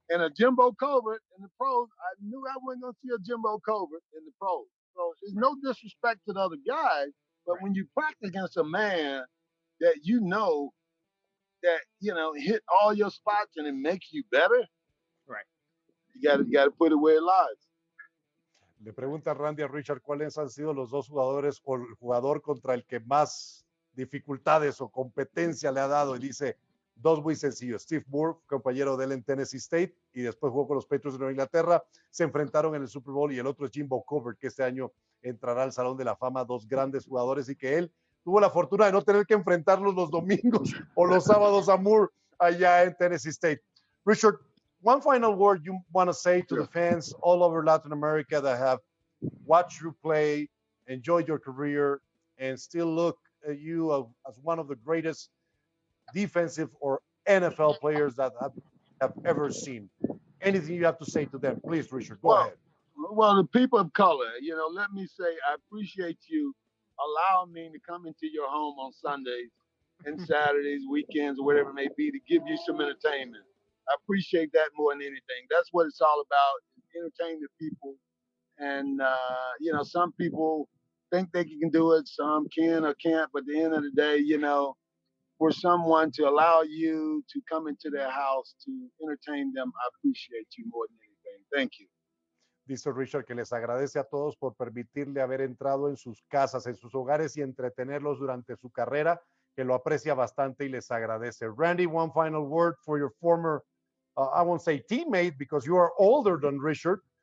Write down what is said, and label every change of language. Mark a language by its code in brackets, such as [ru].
[en] And a Jimbo Covert in the pros, I knew I wasn't going to see a Jimbo Covert in the pros. So there's no disrespect to the other guys, but Right. when you practice against a man that you know that, you know, hit all your spots and it makes you better, Right. you gotta put it where it lies. [es] Le pregunta Randy a Richard cuáles han sido los dos jugadores o el jugador contra el que más dificultades o competencia le ha dado y dice dos muy sencillos. Steve Moore, compañero de él en Tennessee State y después jugó con los Patriots de Nueva Inglaterra, se enfrentaron en el Super Bowl y el otro es Jimbo Covert, que este año entrará al Salón de la Fama, dos grandes jugadores y que él tuvo la fortuna de no tener que enfrentarlos los domingos o los sábados a Moore allá en Tennessee State. [en] Richard, one final word you want to say to the fans all over Latin America that have watched you play, enjoyed your career, and still look at you as one of the greatest defensive or NFL players that have ever seen. Anything you have to say to them, please, Richard, go ahead. Well, the people of color, you know, let me say I appreciate you allowing me to come into your home on Sundays and Saturdays, weekends, or whatever it may be, to give you some entertainment. I appreciate that more than anything. That's what it's all about, entertaining the people. And, you know, some people think they can do it, some can or can't, but at the end of the day, you know, for someone to allow you to come into their house to entertain them, I appreciate you more than anything. Thank you. [es] Dice Richard que les agradece a todos por permitirle haber entrado en sus casas, en sus hogares y entretenerlos durante su carrera, que lo aprecia bastante y les agradece. [en] Randy, one final word for your former, I won't say teammate because you are older than Richard,